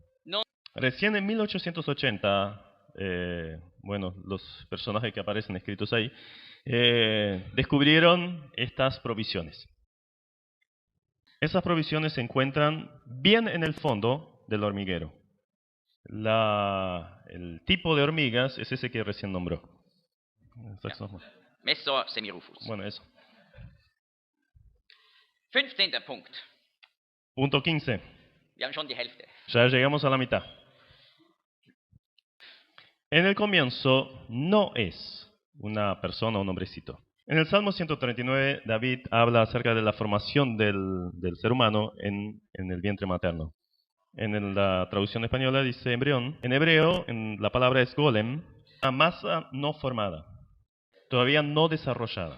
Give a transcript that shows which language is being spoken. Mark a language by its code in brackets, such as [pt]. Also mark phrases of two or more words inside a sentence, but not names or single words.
[es] Recién en 1880, bueno, los personajes que aparecen escritos ahí, descubrieron estas provisiones. Esas provisiones se encuentran bien en el fondo del hormiguero. El tipo de hormigas es ese que recién nombró. Messer Semirufus. Bueno, eso. 15. Punkt. Punto 15. [de] Wir haben schon die Hälfte. [es] Ya llegamos a la mitad. En el comienzo no es una persona o un hombrecito. En el Salmo 139, David habla acerca de la formación del ser humano en el vientre materno. En la traducción española dice embrión. En hebreo, la palabra es golem, una masa no formada, todavía no desarrollada.